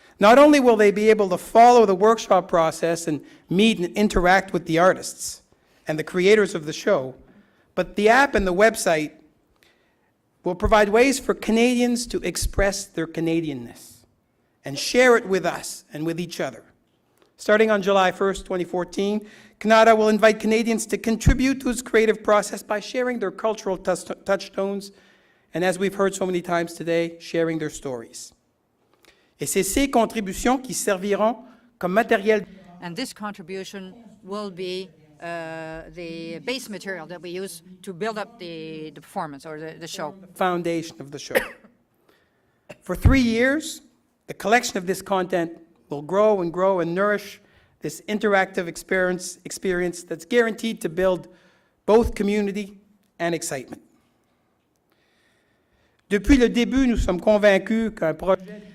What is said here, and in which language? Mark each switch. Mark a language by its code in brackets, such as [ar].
[en] Not only will they be able to follow the workshop process and meet and interact with the artists and the creators of the show, but the app and the website will provide ways for Canadians to express their Canadianness and share it with us and with each other. Starting on July 1st, 2014, Kanata will invite Canadians to contribute to its creative process by sharing their cultural touchstones and, as we've heard so many times today, sharing their stories. [fr] Et c'est ces contributions qui serviront comme matériel. [en] And this contribution will be the base material that we use to build up the performance or the show. Foundation of the show. For 3 years, the collection of this content will grow and grow and nourish this interactive experience that's guaranteed to build both community and excitement. [fr] Depuis le début, nous sommes convaincus qu'un projet